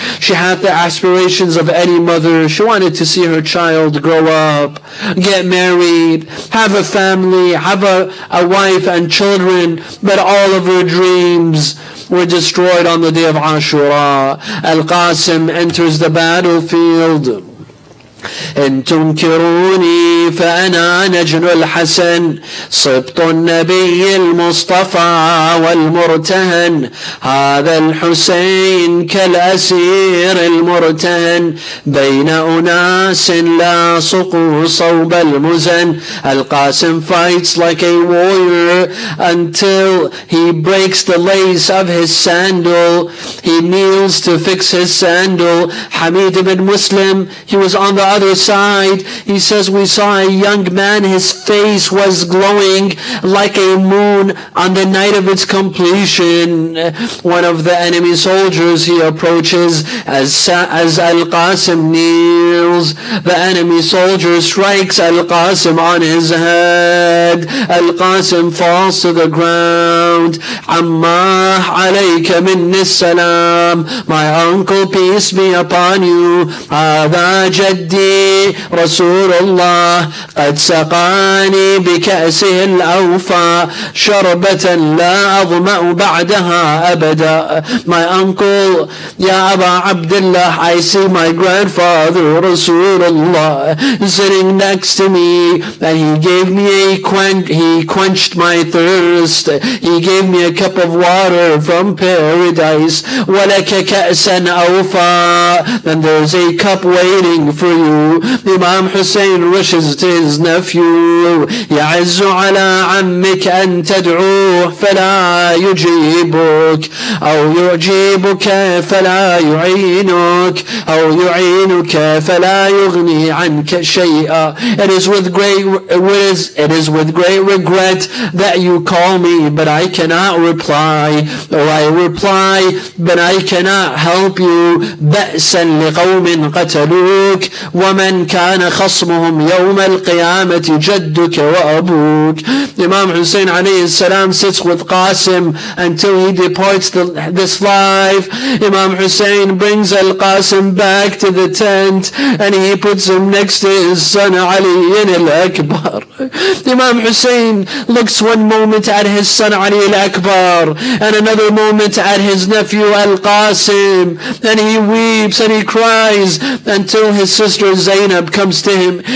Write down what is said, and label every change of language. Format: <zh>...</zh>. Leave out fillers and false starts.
<en>She had the aspirations of any mother. She wanted to see her child grow up, get married, have a family, have a wife and children, but all of her dreams were destroyed on the day of Ashura. Al-Qasim enters the battlefield.</en> <ar>إن تنكروني فأنا نجل الحسن صبط النبي المصطفى والمرتهن هذا الحسين كالأسير المرتهن بين أناس لا سقوا صوب المزن.</ar> <en>Al-Qasim fights like a warrior until he breaks the lace of his sandal. He kneels to fix his sandal. Hamid ibn Muslim, he was on the other side. He says, we saw a young man, his face was glowing like a moon on the night of its completion. One of the enemy soldiers, he approaches as Al-Qasim kneels. The enemy soldier strikes Al-Qasim on his head. Al-Qasim falls to the ground.</en> <ar>Ammah alayka minni salam.</ar> <en>My uncle, peace be upon you.</en> <ar>Hada jaddi رسول الله قد سقاني بكأسه الأوفى شربة لا أظمأ بعدها أبدا.</ar> <en>My uncle, Ya Aba Abdullah, I see my grandfather Rasulullah sitting next to me, and he gave me he quenched my thirst. He gave me a cup of water from paradise.</en> <ar>وَلَكَ كَأْسًا أَوْفَى.</ar> <en>And there's a cup waiting for you. Imam Hussein rushes to his nephew.</en> <ar>يعز على عمك أن تدعوه فلا يجيبك أو يعجبك فلا يعينك أو يعينك فلا يغني عنك شيئا.</ar> <en>It is with great regret that you call me, but I cannot reply, or I reply, but I cannot help you.</en> <ar>بأسا لقوم قتلوك ومن كان خصمهم يوم القيامة جدك وأبوك.</ar> <en>Imam Hussein alayhi salam sits with Qasim until he departs this life. Imam Hussein brings Al-Qasim back to the tent, and he puts him next to his son Ali al-Akbar. Imam Hossein looks one moment at his son Ali al-Akbar and another moment at his nephew al-Qasim, and he weeps and he cries until his sister Zainab comes to him.</en>